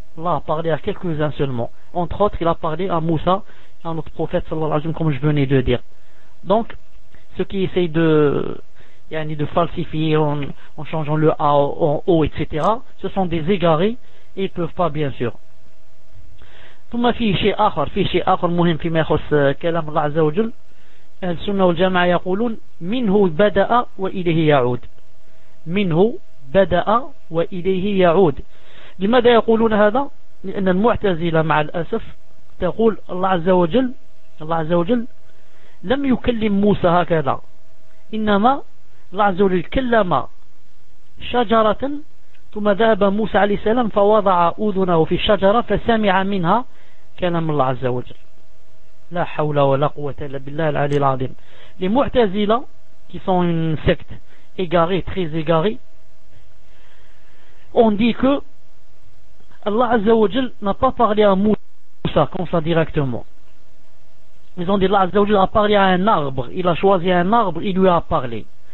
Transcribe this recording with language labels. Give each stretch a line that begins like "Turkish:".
French: Allah a parlé à quelques-uns seulement. Entre autres, il a parlé à Moussa, à notre prophète, sallallahu alayhi wa sallam, comme je venais de dire. Donc, ceux qui essayent de falsifier en changeant le A en O, etc., ce sont des égarés, et ils ne peuvent pas, bien sûr.
Arabic: ثم في شيء آخر مهم فيما يخص كلام الله عز وجل السنة والجماعة يقولون منه بدأ وإليه يعود لماذا يقولون هذا؟ لأن المعتزلة مع الأسف تقول الله عز وجل لم يكلم موسى هكذا، إنما الله عز وجل كلم شجرة ثم ذهب موسى عليه السلام فوضع أذنه في الشجرة فسمع منها كلام الله عز وجل. لا حول ولا قوة إلا بالله العلي العظيم.
French: Les Mu'tazila, qui sont une secte égarée, très égarée, ont dit que Allah عز وجل n'a pas parlé à Moussa comme ça directement. Ils ont dit Allah عز وجل a parlé à un arbre, il a choisi un arbre, il lui a parlé.